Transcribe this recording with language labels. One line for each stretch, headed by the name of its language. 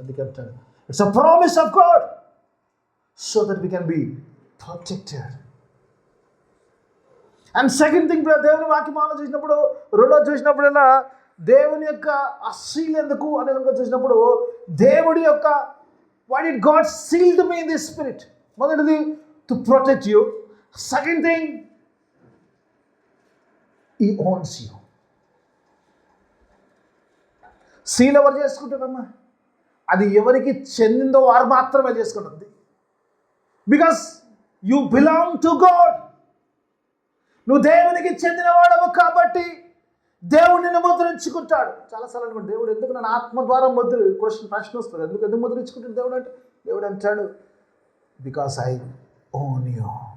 English: అందుకంటాడు it's a promise of God so that we can be protected. And second thing,
Telugu: దేవుని వాక్యం ఆలోచించినప్పుడు, రెండో చూసినప్పుడైనా దేవుని యొక్క అసీల్ ఎందుకు అని చూసినప్పుడు, దేవుడి యొక్క
English: why did God sealed me in the spirit? మొదటిది to protect you. Second thing, he owns you.
Telugu: Seal ఎవరు చేసుకుంటారమ్మా? అది ఎవరికి చెందిందో వారు మాత్రమే చేసుకుంటుంది.
English: Because you belong to God.
Telugu: నువ్వు దేవునికి చెందినవాడవు కాబట్టి దేవుడు నిన్ను ముద్రించుకుంటాడు. చాలాసార్లు అనుకుంటాడు, దేవుడు ఎందుకు నన్ను ఆత్మ ద్వారా ప్రశ్న వస్తుంది, ఎందుకు ముద్రించుకుంటాడు దేవుడు అంటే, దేవుడు అంటాడు
English: Because I own you.